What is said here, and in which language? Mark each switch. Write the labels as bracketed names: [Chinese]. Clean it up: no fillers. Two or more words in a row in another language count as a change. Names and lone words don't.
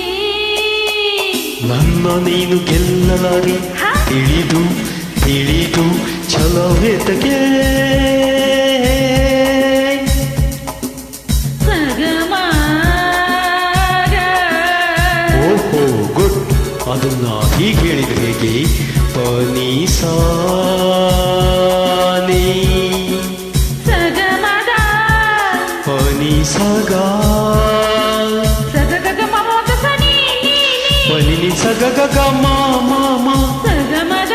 [Kannada] ನನ್ನ ನೀನು ಗೆಲ್ಲಲಾರೆ, ತಿಳಿದು ತಿಳಿದು ಛಲವೇತಕ್ಕೆ ಓಹೋ ಗುಡ್. ಅದನ್ನ ಹೀಗೆ ಹೇಳಿದ್ರೆ ಹೇಗೆ? ಪನಿ ಸಾನಿ ಸಗಮದ ಪನಿ ಸಗ ಸಗಗ ಮಮದ ಸನಿ ಪನಿ ಸಗ ಗ ಮಾ ಮಾ ಮಾ ಸಗಮದ